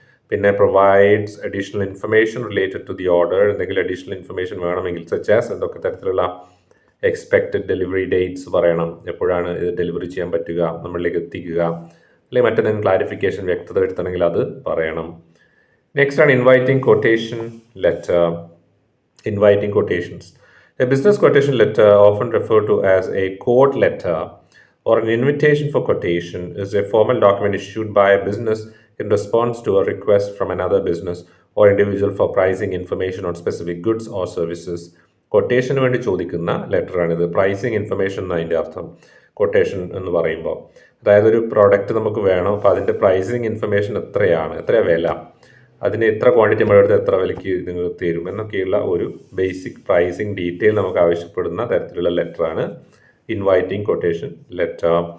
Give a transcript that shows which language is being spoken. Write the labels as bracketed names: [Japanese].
[Malayalam] പിന്നെ [English] provides additional information related to the order, [Malayalam] എന്തെങ്കിലും additional information വേണമെങ്കിൽ സച്ച് ആസ് എന്തൊക്കെ തരത്തിലുള്ള എക്സ്പെക്റ്റഡ് ഡെലിവറി ഡേറ്റ്സ് പറയണം, എപ്പോഴാണ് ഇത് ഡെലിവറി ചെയ്യാൻ പറ്റുക, നമ്മളിലേക്ക് എത്തിക്കുക, അല്ലെങ്കിൽ മറ്റെന്തെങ്കിലും ക്ലാരിഫിക്കേഷൻ വ്യക്തത വരുത്തണമെങ്കിൽ അത് പറയണം. [English] Next ആണ് inviting quotation letter. Inviting quotations. A business quotation letter, often referred to as a quote letter or an invitation for quotation, is a formal document issued by a business in response to a request from another business or individual for pricing information on specific goods or services. [Malayalam] കൊട്ടേഷന് വേണ്ടി ചോദിക്കുന്ന ലെറ്ററാണിത്. Pricing information എന്ന് അതിൻ്റെ അർത്ഥം quotation എന്ന് പറയുമ്പോൾ. അതായത് ഒരു product നമുക്ക് വേണം, അപ്പോൾ അതിൻ്റെ പ്രൈസിങ് ഇൻഫർമേഷൻ എത്രയാണ്, എത്ര വില, അതിന് എത്ര ക്വാണ്ടിറ്റി നമ്മളെടുത്ത് എത്ര വിലയ്ക്ക് നിങ്ങൾ തരും എന്നൊക്കെയുള്ള ഒരു ബേസിക് പ്രൈസിങ് ഡീറ്റെയിൽ നമുക്ക് ആവശ്യപ്പെടുന്ന തരത്തിലുള്ള ലെറ്ററാണ് ഇൻവൈറ്റിംഗ് കൊട്ടേഷൻ ലെറ്റർ.